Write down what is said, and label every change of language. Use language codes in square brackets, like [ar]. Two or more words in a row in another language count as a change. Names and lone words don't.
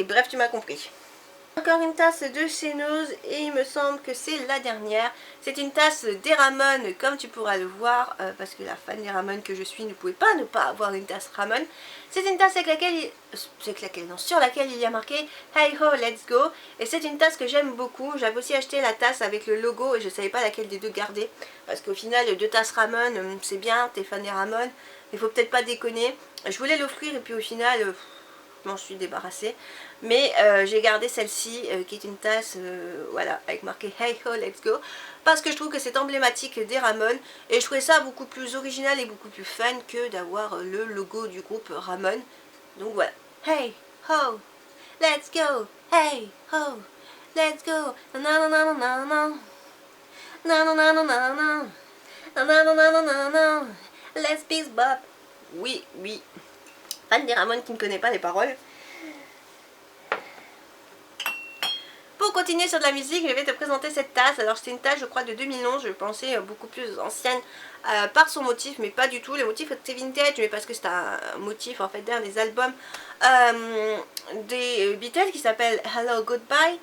[fr] Bref, tu m'as compris. Encore une tasse de chez Nose et il me semble que c'est la dernière. C'est une tasse des Ramones comme tu pourras le voir parce que la fan des Ramones que je suis ne pouvait pas ne pas avoir une tasse Ramone. C'est une tasse avec laquelle, sur laquelle il y a marqué [en] Hey ho let's go [fr] et c'est une tasse que j'aime beaucoup. J'avais aussi acheté la tasse avec le logo et je savais pas laquelle des deux garder parce qu'au final 2 tasses Ramones c'est bien, t'es fan des Ramones, il faut peut-être pas déconner. Je voulais l'offrir et puis au final je m'en suis débarrassée, mais j'ai gardé celle-ci qui est une tasse voilà, avec marqué [en] Hey ho let's go [fr] parce que je trouve que c'est emblématique des Ramones et je trouvais ça beaucoup plus original et beaucoup plus fun que d'avoir le logo du groupe Ramones. Donc voilà, [en] Hey ho let's go, Hey ho let's go, let's peace bop. [fr] Oui, oui, fan des Ramones qui ne connaît pas les paroles. Pour continuer sur de la musique, je vais te présenter cette tasse. Alors c'est une tasse je crois de 2011, je pensais beaucoup plus ancienne par son motif, mais pas du tout. Le motif était vintage, mais parce que c'est un motif en fait d'un des albums des Beatles qui s'appelle Hello Goodbye.